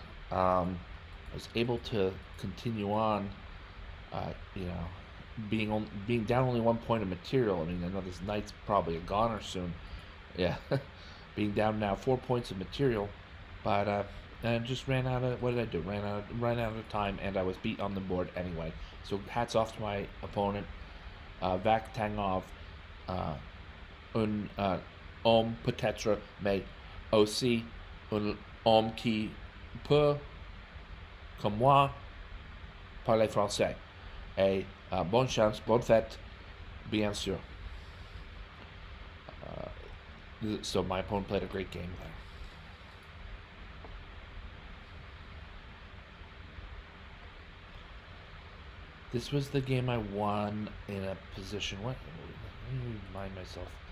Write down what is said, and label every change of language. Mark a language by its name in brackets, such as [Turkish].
[English] I was able to continue on, you know, being down only 1 point of material. I mean, I know this knight's probably a goner soon. Yeah, being down now 4 points of material, but and just ran out of, what did I do? Ran out of time, and I was beat on the board anyway. So hats off to my opponent, Vakhtangov. [French] Uh, un homme peut-être, mais aussi un homme qui peut, comme moi, parler français. Et bonne chance, bonne fête, bien sûr. [English] So my opponent played a great game there. This was the game I won in a position. What? Let me remind myself.